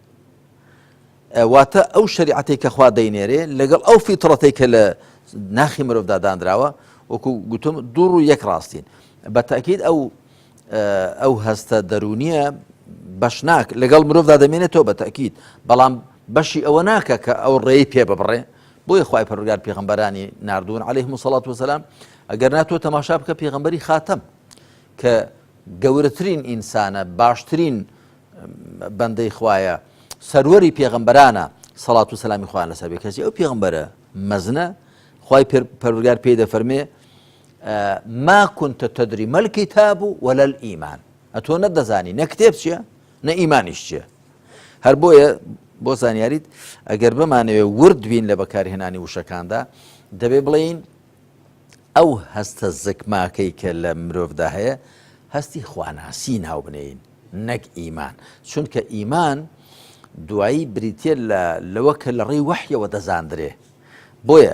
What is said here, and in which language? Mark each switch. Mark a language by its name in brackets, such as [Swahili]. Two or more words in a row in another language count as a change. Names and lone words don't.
[Central Kurdish] واتە ئەو شەریعەتێک کە خوا دەینێرێ لەگەڵ ئەو فیتڕەتێک کە لە ناخی مرۆڤدا دانراوە وەکو گوتم دوڕ و یەک ڕاستین بە تاکید ئەو هەستە دەرونیە بەشناک لەگەڵ مرۆڤدا دەمێنێتەوە بە تاکید بەڵام بەشی ئەوە ناکە کە ئەو ڕێی پێ ببڕێ بۆیە خوای پەروەردگار پێغەمبەرانی ناردوون [Arabic] عەلەیهیمو سەڵات وسەلام [Central Kurdish] ئەگەر ناتوە تەماشا بکە پێغەمبەری خاتەم کە گەورەترین ئینسانە باشترین بەندەی خوایە سەروەری پێغەمبەرانە سەڵات و سەلامی خوایان لەسەر بێ کەسی ئەو پێغەمبەرە مەزنە خوای پەروەردگار پێی دەفەرمێ [Arabic] ما كنت تدري ما الكتاب ولا الإيمان [Central Kurdish] ئەتۆ نەدەزانی نە کتێب چییە نە ئیمانیش چییە هەر بۆیە بۆ زانیاریت ئەگەر بمانەوێ ورد بین لە بەکارهێنانی وشەکاندا دەبێ بڵێین ئەو هەستە زەکماکەی کە لە مرۆڤدا هەیە هەستی خواناسی ناو بنێین نەک ئیمان چونکە ئیمان دوایی بریتێ لەوە کە لە ڕێی وەحیەوە دەزاندرێ بۆیە